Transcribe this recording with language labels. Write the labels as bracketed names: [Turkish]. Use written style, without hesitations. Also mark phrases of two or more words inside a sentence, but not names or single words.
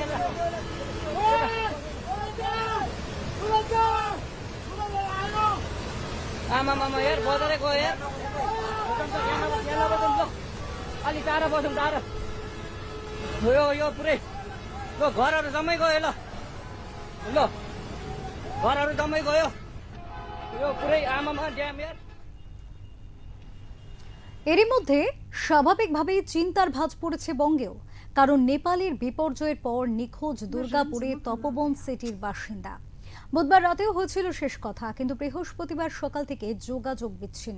[Nepali] आमा यार बजारै गयो यार अलि टाढा बसौँ टाढा यो पुरै ल घरहरू जम्मै गयो ल घरहरू जम्मै गयो यो पुरै आमामा ड्याम यार। [Bangla] এরই মধ্যে স্বাভাবিকভাবেই চিন্তার ভাঁজ পড়েছে বঙ্গেও, কারণ নেপালের বিপর্যয়ের পর নিখোঁজ দুর্গাপুরে তপবন সিটির বাসিন্দা। বুধবার রাতেও হয়েছিল শেষ কথা, কিন্তু বৃহস্পতিবার সকাল থেকে যোগাযোগ বিচ্ছিন্ন।